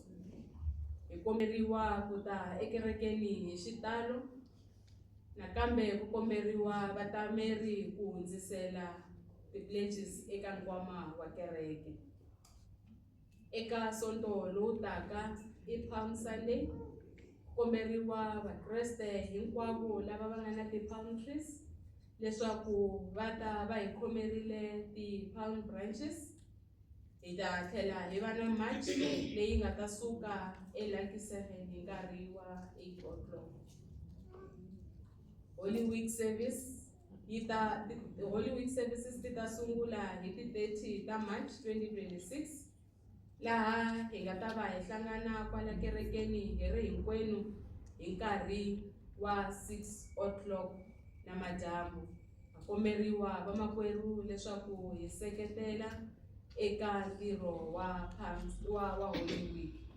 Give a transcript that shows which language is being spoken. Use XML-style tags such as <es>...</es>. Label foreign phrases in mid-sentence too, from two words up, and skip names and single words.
<ts>Hi komberiwa ku ta ekerekeni hi xitalo, nakambe ku komberiwa vatameri ku hundzisela ti-pledges eka nkwama wa kereke. Eka sonto lowu taka i Palm Sunday, ku komberiwa vakreste hinkwavo lava va nga na ti-</ts> <en>palm trees</en> <ts>leswaku va ta va hi khomerile ti-</ts> <en>palm branches.</en> <ts>Hi ta tlhela hi va na march leyi nga ta suka eLucky 7 hi nkarhi wa 8 o'clock. Holy Week services ti ta sungula hi ti-30 ta March 2026, laha hi nga ta va hi hlangana kwala kerekeni hi ri hinkwenu hi nkarhi wa 6 o'clock namadyambu. Ha komberiwa vamakwerhu leswaku hi seketela eka ntirho wa Holy Week.</ts>